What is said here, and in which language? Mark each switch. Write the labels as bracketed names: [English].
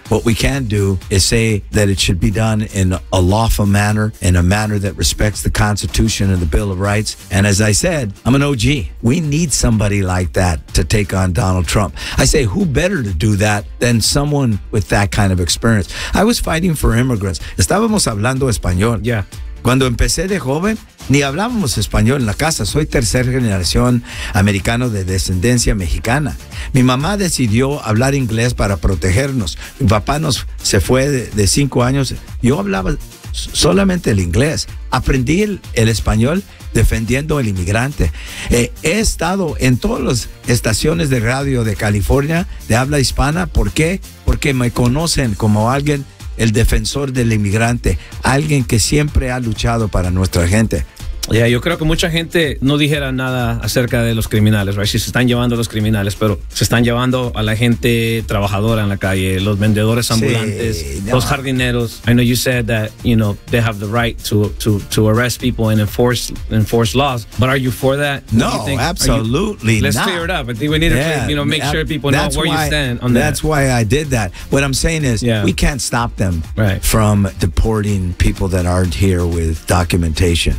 [English] What we can do is say that it should be done in a lawful manner, in a manner that respects the Constitution and the Bill of Rights. And as I said, I'm an OG. We need somebody like that to take on Donald Trump. I say, who better to do that than someone with that kind of experience? I was fighting for immigrants. [Spanish] Estábamos hablando español. [English] Yeah. [Spanish] Cuando empecé de joven, ni hablábamos español en la casa. Soy tercera generación americano de descendencia mexicana. Mi mamá decidió hablar inglés para protegernos. Mi papá se fue de 5 años. Yo hablaba solamente el inglés. Aprendí el español defendiendo al inmigrante. He estado en todas las estaciones de radio de California de habla hispana. ¿Por qué? Porque me conocen como alguien, el defensor del inmigrante, alguien que siempre ha luchado para nuestra gente. Yeah, yo creo que mucha gente no dijera nada acerca de los criminales, right? Si se están llevando a los criminales, pero se están llevando a la gente trabajadora en la calle, los vendedores ambulantes, sí, no. Los jardineros. [English] I know you said that, you know, they have the right to arrest people and enforce laws, but are you for that? No, absolutely not. Let's clear it up. I think we need to, you know, make sure people know where you stand on that. That's why I did that. What I'm saying is, yeah, we can't stop them from deporting people that aren't here with documentation.